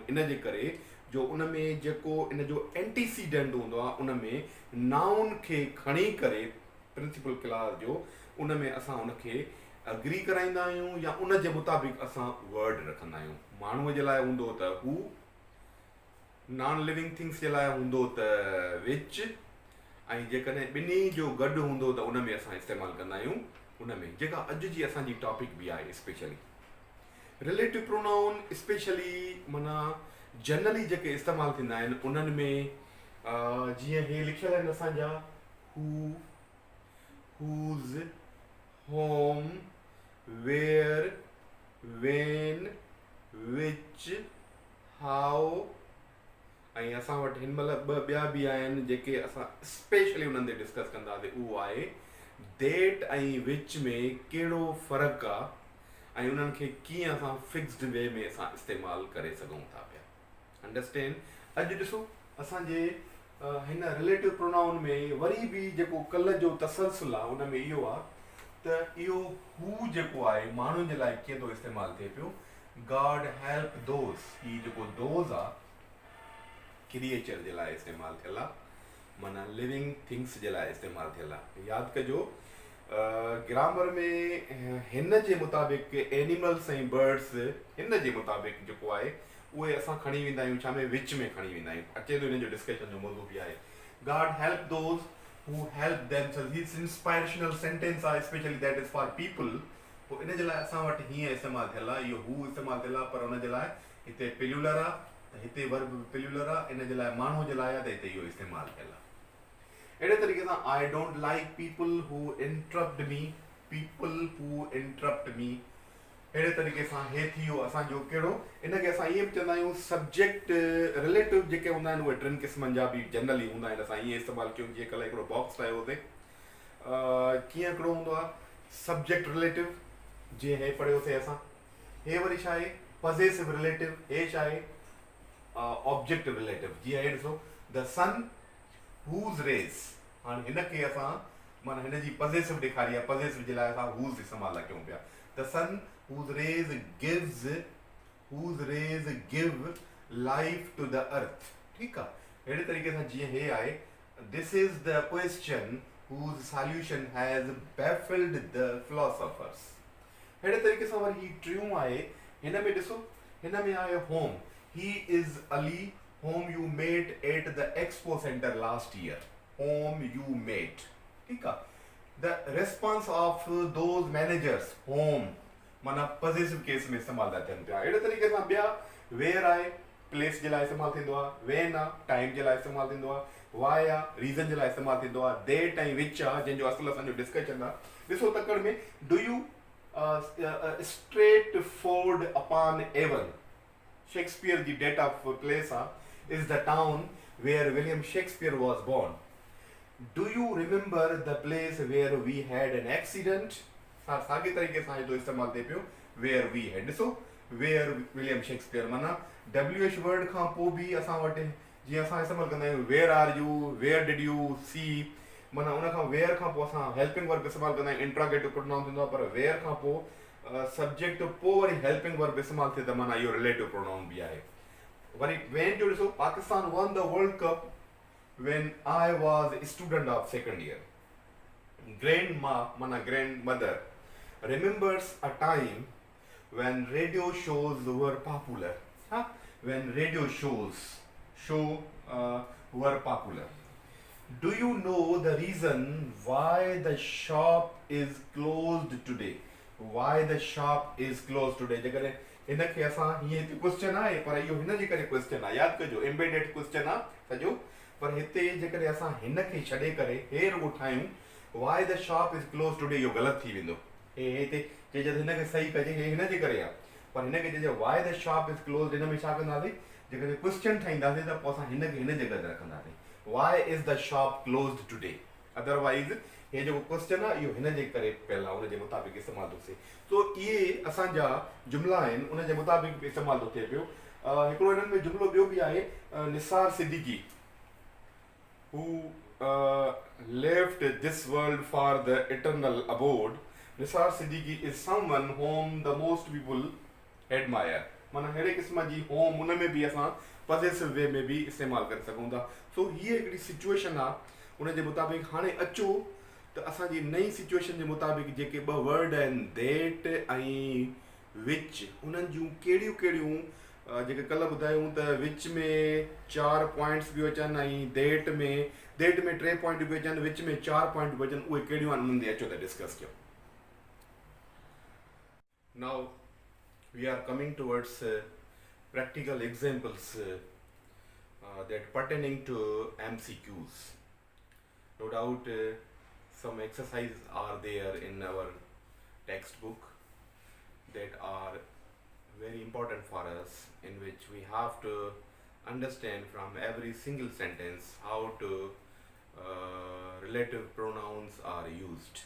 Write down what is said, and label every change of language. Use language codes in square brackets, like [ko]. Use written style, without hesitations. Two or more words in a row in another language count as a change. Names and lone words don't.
[sd] इन जे करे जो उन में जेको इन जो एंटीसीडेंट हूंदो आहे उन में नाउन खे खणी करे [en] principal class [sd] जो उन में असां उनखे अग्री कराईंदा आहियूं या उन जे मुताबिक़ असां वर्ड रखंदा आहियूं. माण्हूअ जे लाइ हूंदो त हू, [en] non living things [sd] जे लाइ हूंदो त विच, ऐं जेकॾहिं ॿिन्ही जो गॾु हूंदो त उन में असां इस्तेमालु कंदा आहियूं उन में, जेका अॼु जी असांजी टॉपिक बि आहे. [en] specially relative pronoun specially [sd] माना जनरली जेके इस्तेमालु थींदा आहिनि उन्हनि में जीअं हे लिखियल आहिनि असांजा [en] who, whose, whom, where, when, which, how. [sd] ऐं असां वटि हिन महिल ॿ ॿिया बि आहिनि जेके असां स्पेशली उन्हनि ते डिस्कस कंदासीं. उहो आहे देट ऐं विच में कहिड़ो फ़र्क़ु आहे ऐं उन्हनि खे कीअं असां [en] fixed way [sd] में असां इस्तेमालु करे सघूं था पिया. अंडरस्टैंड. अॼु ॾिसो असांजे हिन [en] relative pronoun [sd] में वरी बि जेको कल्ह जो तसलसल आहे उन में इहो आहे त इहो हू जेको आहे माण्हुनि जे लाइ कीअं थो इस्तेमालु थिए पियो. [en] God help those, [sd] हीउ जेको दोज़ आहे क्रिएचर जे लाइ इस्तेमालु थियल आहे, माना [en] living things [sd] जे लाइ इस्तेमालु थियल आहे. यादि कजो ग्रामर में हिन जे मुताबिक़ एनिमल्स ऐं बर्ड्स हिन जे मुताबिक़ जेको आहे उहे असां खणी वेंदा आहियूं छा में? विच में खणी वेंदा आहियूं. अचे थो हिन जो डिस्कशन जो मौज़ू बि आहे. [en] God help those who help themselves. His inspirational sentence are especially that is for people. [sd] पोइ इन जे लाइ असां वटि हीअं इस्तेमालु थियल आहे, इहो हू इस्तेमालु थियल आहे, पर उन जे लाइ हिते पिल्युलर आहे त हिते [en] verb plural [sd] आहे. इन जे लाइ माण्हू जे लाइ आहे त हिते इहो इस्तेमालु थियल आहे. अहिड़े तरीक़े सां [en] I don't like people who interrupt me, people who interrupt me. [sd] अहिड़े तरीक़े सां हे थी वियो असांजो कहिड़ो? इनखे असां ईअं बि चवंदा आहियूं [en] subject relative [sd] जेके हूंदा आहिनि उहे टिनि क़िस्मनि जा बि जनरली हूंदा आहिनि. असां ईअं इस्तेमालु कयूं जीअं कल्ह हिकिड़ो बॉक्स ठाहियो हुते. कीअं हिकिड़ो हूंदो आहे [en] subject relative, [sd] जीअं हे पढ़ियोसीं असां. हे वरी छा आहे? [en] possessive relative. [sd] हे छा आहे? [en] objective relative. जीअं हे ॾिसो the sun whose rays. [sd] हाणे हिनखे असां माना हिन जी पॉसेसिव ॾेखारी आहे, पॉसेसिव जे लाइ असां हूज़ इस्तेमालु कयूं पिया. [en] The sun whose rays give life to the earth. [sd] ठीक आहे, अहिड़े तरीक़े सां जीअं हे आहे, [en] this is the question whose solution has baffled the philosophers. [sd] अहिड़े तरीक़े सां वरी ही टियों आहे, हिन में ॾिसो, हिन में आहे home. [en] He is Ali, whom you met at the expo center last year. Whom you met. [sd] ठीक आहे. [en] The response of those managers, whom माना possessive case [sd] में इस्तेमाल था थियनि पिया. अहिड़े तरीक़े सां ॿिया where आहे place जे लाइ इस्तेमाल थींदो आहे, when आहे time जे लाइ इस्तेमाल थींदो आहे, why आहे reason जे लाइ इस्तेमाल थींदो आहे, that ऐं which आहे जंहिंजो असुलु असांजो डिस्कशन आहे. ॾिसो तकड़ में [en] do you straightforward upon Avon, Shakespeare जी date of place is the town where William Shakespeare was born. Do you remember the place where we had an accident? [sd] साॻे तरीक़े सां जो इस्तेमालु थिए पियो [en] where we had. [sd] ॾिसो [en] where William Shakespeare [sd] माना [en] WH word [sd] खां पोइ बि असां वटि जीअं असां इस्तेमालु कंदा आहियूं [en] where are you, where did you see, [sd] माना उन खां where खां पोइ असां [en] helping verb [sd] इस्तेमालु कंदा आहियूं, [en] interrogative pronoun [sd] थींदो आहे, पर where खां पोइ सब्जेक्ट पोइ वरी helping verb इस्तेमालु थिए त माना इहो [en] relative pronoun [sd] बि आहे. [en] वरी when [sd] जो ॾिसो, [en] पाकिस्तान won the World Cup when I was a student of second year. Grandma, mana grandmother, remembers a time when radio shows were popular. Huh? When radio shows were popular. Do you know the reason why the shop is closed today? Why the shop is closed today? [sd] जेकॾहिं हिनखे असां हीअं हिते क्वेश्चन आहे, पर इहो हिन जे करे क्वेश्चन आहे, यादि कजो [en] embedded question [sd] आहे सॼो, पर हिते जेकॾहिं असां हिनखे छॾे करे हे रुॻो ठाहियूं [en] why the shop is closed today, [sd] इहो ग़लति थी वेंदो. हे हिते चइजे त हिनखे सही कजे, हे हिन जे करे आहे, पर हिनखे चइजे [en] why the shop is closed, [sd] हिन में छा कंदासीं, जेकॾहिं क्वेश्चन ठाहींदासीं त पोइ असां हिनखे हिन जॻह ते रखंदासीं, [en] why is the shop closed today. [sd] अदरवाइज़ हे जेको क्वेश्चन आहे इहो हिन जे करे पियल आहे, उन जे मुताबिक़ इस्तेमालु थो थिए. सो इहे असांजा जुमिला आहिनि, उन जे मुताबिक़ इस्तेमालु थो थिए पियो. हिकिड़ो हिननि में जुमिलो ॿियो बि आहे, निसार सिद्दीकी, [en] who left this world for the eternal abode. Nisar Siddiqui is someone whom the most people admire. [sd] माना अहिड़े क़िस्म जी होम उन में बि असां [en] positive way [sd] में बि इस्तेमालु करे सघूं था. सो हीअ हिकिड़ी सिचुएशन आहे, उन जे मुताबिक़ हाणे अचो त असांजी नई सिचुएशन जे मुताबिक़ जेके ॿ वर्ड आहिनि देट ऐं विच, उन्हनि जूं कहिड़ियूं कहिड़ियूं जेके कल्ह ॿुधायूं त विच में 4 पॉइंट्स बि अचनि ऐं देट में 3 पॉइंट बि अचनि, विच में 4 पॉइंट बि अचनि, उहे कहिड़ियूं आहिनि उन्हनि ते अचो त डिस्कस कयूं. [en] Now we are coming towards practical examples that pertaining to MCQs. No doubt some exercises are there in our textbook that are very important for us, in which we have to understand from every single sentence how to relative pronouns are used.